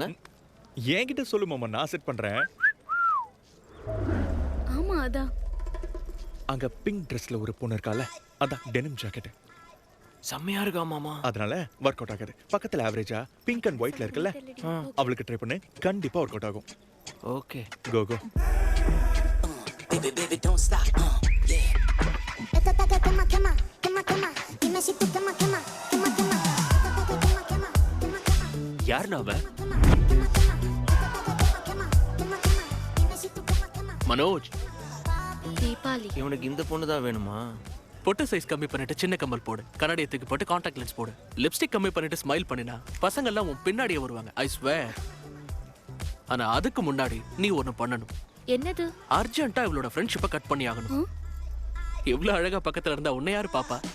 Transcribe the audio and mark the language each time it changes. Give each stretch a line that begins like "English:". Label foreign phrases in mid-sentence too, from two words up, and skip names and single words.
Tamil: என்கிட்ட சொல்லு மாமா, நான் செட் பண்றேன். ஆமா அதான். அங்க
English: pink dressல
Tamil: ஒரு பொண்ணு இருக்கால, அதான்
English: denim jacket.
Tamil: செம்மையா இருக்கா மாமா. அதனால
English: work out
Tamil: ஆகாது. பக்கத்துல ஆவரேஜா
English: pink and whiteல
Tamil: இருக்குல்ல, அவளுக்கு ட்ரை பண்ணு, கண்டிப்பா
English: work out
Tamil: ஆகும். ஓகே
English: go go. Baby, don't stop. Yeah.
Spanish: Esta ataque quema, quema, quema, quema. Dime si tú quema, quema, quema, quema. Esta ataque quema, quema, quema, quema.
Tamil: யாருண்ணா அவ?
Spanish: Quema, quema, quema. Esta ataque quema, quema, quema. Dime si tú quema, quema.
Tamil: மனோஜ், தீபாவளி. இவனுக்கு இந்த பொண்ணு தான் வேணுமா? பொட்டு சைஸ் கம்மி பண்ணிட்டு சின்ன கம்மல் போடு, கண்ணாடியை தூக்கி போட்டு
English: contact lens
Tamil: போடு, லிப்ஸ்டிக் கம்மி பண்ணிட்டு ஸ்மைல் பண்ணினா பசங்க எல்லாம் உன் பின்னாடியே வருவாங்க.
English: I swear.
Tamil: ஆனா அதுக்கு முன்னாடி நீ ஒன்னு பண்ணணும். என்னது? அர்ஜென்ட்டா இவளோட ஃப்ரெண்ட்ஷிப்பை கட் பண்ணி ஆகணும். இவ்வளவு அழகா பக்கத்துல இருந்தா உன்னை யாரு பாப்பா?